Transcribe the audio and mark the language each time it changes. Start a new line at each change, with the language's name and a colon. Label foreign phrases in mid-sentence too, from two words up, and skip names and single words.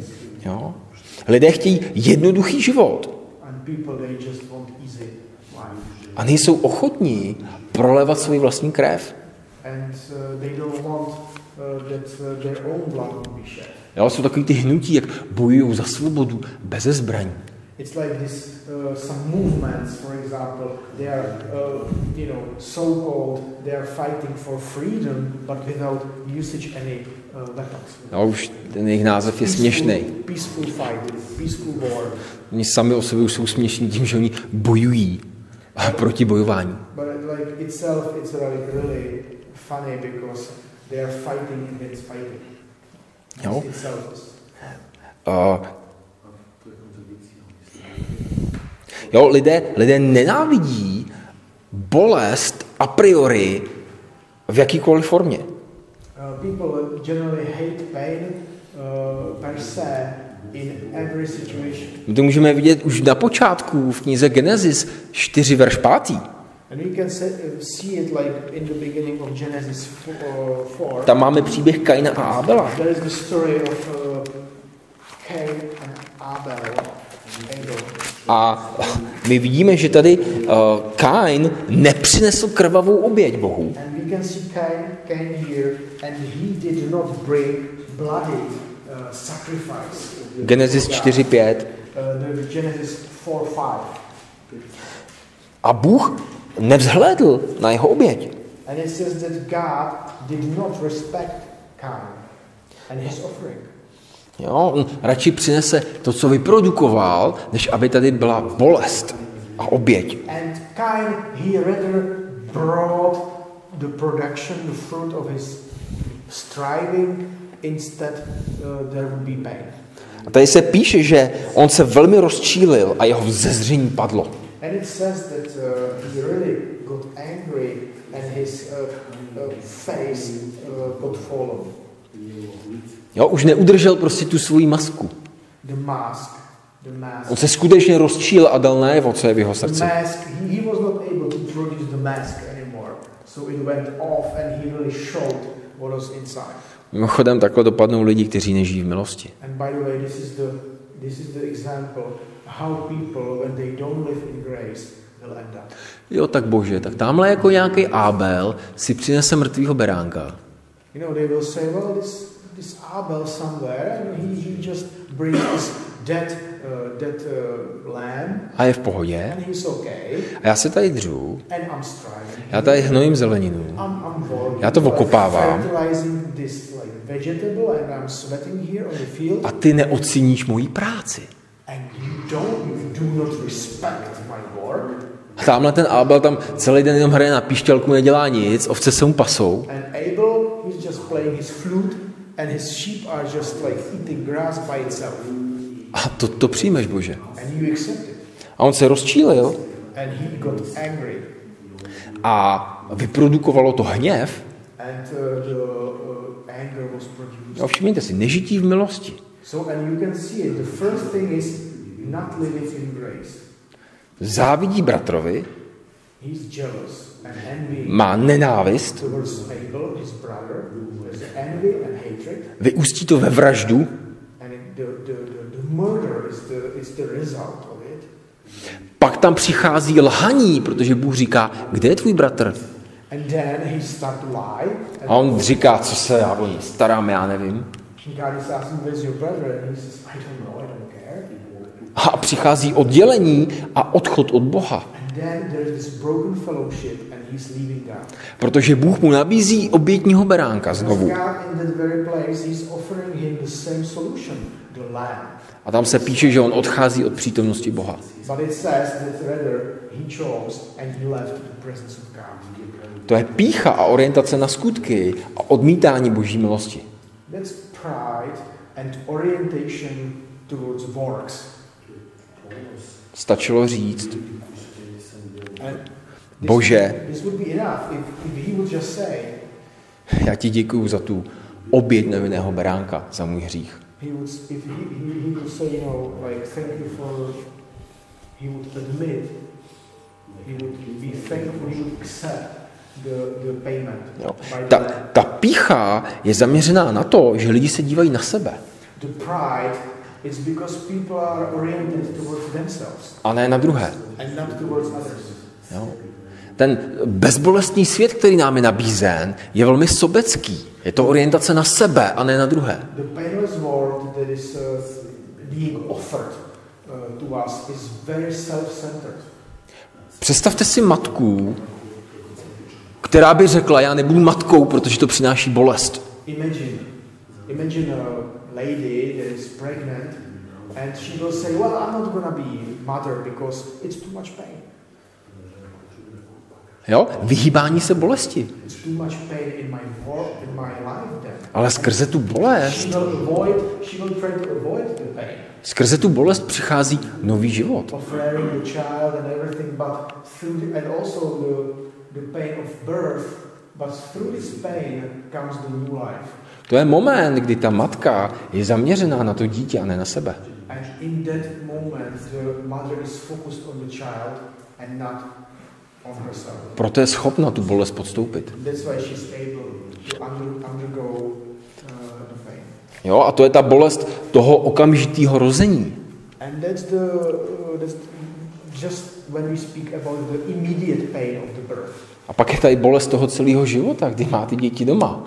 Czech: Jo. Lidé chtějí jednoduchý život.
English: And people they just want easy life.
Czech: A nejsou ochotní prolévat svou vlastní krev.
English: And they don't want that their own blood will be shed.
Czech: Jo, jsou takový ty hnutí, jak bojují za svobodu beze zbraní.
English: It's like this, some movements, for example, they are, so-called, they are fighting for freedom, but without usage any weapons.
Czech: Jo, už ten jejich název je směšný.
English: Peaceful fight, peaceful war.
Czech: Oni sami o sobě jsou směšní tím, že oni bojují proti bojování.
English: But like itself, it's really funny because they are fighting against fighting.
Czech: Jo. Jo, lidé nenávidí bolest
Latin: a priori
Czech: v jakýkoliv formě.
English: People generally hate pain
Latin: per se
English: in every situation.
Czech: My to můžeme vidět už na počátku v knize Genesis 4 verš 5.
English: And we can see it like in the beginning of Genesis 4.
Czech: Tam máme příběh Kaina a Abela.
English: There is the story of Cain and Abel.
Czech: A my vidíme, že tady Kain nepřinesl krvavou oběť Bohu.
English: And we can see Cain here, and he did not bring bloody sacrifice.
Czech: Genesis 4:5.
English: Genesis 4:5.
Czech: A Bůh nevzhlédl na jeho oběť.
English: And it says that God did not respect Cain and his offering.
Czech: Jo, on radši přinese to, co vyprodukoval, než aby tady byla bolest a oběť.
English: And Cain, he rather brought the production, the fruit of his striving, instead there would be pain.
Czech: A tady se píše, že on se velmi rozčílil a jeho vzezření padlo.
English: And it says that he really got angry and his face got fallen.
Czech: Jo, už neudržel prostě tu svoji masku.
English: The mask.
Czech: On se skutečně rozčíl a dal najevo, co je v jeho
English: The
Czech: srdci.
English: mask, he was not able to produce the mask anymore. So it went off and he really showed what was inside.
Czech: Mimochodem takhle dopadnou lidi, kteří nežijí v milosti.
English: And by the way, this is the example how people, when they don't live in grace, will end up.
Czech: Jo, tak bože, tak tamhle jako nějaký Abel si přinese mrtvýho beránka.
English: You know, they will say, well, this Abel somewhere, and he just brings this dead lamb,
Czech: A je v pohodě.
English: and he's okay,
Czech: A já se tady dřu,
English: and I'm striving.
Czech: já tady hnojím zeleninu.
English: I'm working.
Czech: Já to okopávám.
English: Fertilizing this like vegetable, and I'm sweating here on the field.
Czech: A ty neoceníš moji práci.
English: And you do not respect my work.
Czech: A tamhle ten Abel tam celý den jenom hraje na píšťalku, nedělá nic, ovce se mu pasou.
English: And Abel, he's just playing his flute, and his sheep are just like eating grass by itself.
Czech: A to přijmeš, Bože.
English: And you accept it.
Czech: A on se rozčílil
English: And he got angry.
Czech: a vyprodukovalo to hněv.
English: And the anger was produced.
Czech: Jo, všimněte si, nežití v milosti.
English: So, and you can see it. The first thing is not living in grace.
Czech: Závidí bratrovi,
English: He's jealous and envy
Czech: má nenávist,
English: towards Abel, his brother. There's envy and hatred.
Czech: vyústí to ve vraždu,
English: And the murder is the result of it.
Czech: pak tam přichází lhaní, protože Bůh říká, kde je tvůj bratr?
English: And then he started to lie.
Czech: A on říká, co se já o ní starám, já nevím.
English: God is asking, where's your brother? And he says, I don't know, I don't care.
Czech: A přichází oddělení a odchod od Boha.
English: And then there's this broken fellowship and he's leaving God.
Czech: Protože Bůh mu nabízí obětního beránka znovu.
English: God in that very place, he's offering him the same solution, the lamb.
Czech: A tam se píše, že on odchází od přítomnosti Boha.
English: But it says that rather he chose and he left the presence of God.
Czech: To je pýcha a orientace na skutky a odmítání Boží milosti.
English: That's pride and orientation towards works.
Czech: Stačilo říct,
English: And
Czech: Bože,
English: this would be enough if he would just say,
Czech: já ti děkuju za tu oběť nevinného beránka, za můj hřích.
English: he would say, you know, like, thank you for, he would admit, he would be thankful, he would accept the payment.
Czech: Jo.
English: By the lamb.
Czech: Ta pýcha je zaměřená na to, že lidi se dívají na sebe.
English: The pride is because people are oriented towards themselves
Czech: A ne na druhé.
English: and not towards others.
Czech: Jo. Ten bezbolestný svět, který nám je nabízen, je velmi sobecký. Je to orientace na sebe a ne na druhé.
English: The painless world that is being offered to us is very self-centered.
Czech: Představte si matku, která by řekla, já nebudu matkou, protože to přináší bolest.
English: Imagine a lady that is pregnant and she will say, well, I'm not gonna be mother because it's too much pain.
Czech: Jo? Vyhýbání se bolesti.
English: It's too much pain in my work, in my life then.
Czech: Ale skrze tu bolest,
English: She will try to avoid the pain
Czech: skrze tu bolest přichází nový život.
English: of rearing the child and everything, but and also the pain of birth, but through this pain comes the new life.
Czech: To je moment, kdy ta matka je zaměřená na to dítě a ne na sebe.
English: And in that moment, the mother is focused on the child and not on herself.
Czech: Proto je schopna tu bolest podstoupit.
English: That's why she's able to undergo the pain.
Czech: Jo, a to je ta bolest toho okamžitého rození.
English: And that's just when we speak about the immediate pain of the birth.
Czech: A pak je tady bolest toho celého života, kdy má ty děti doma.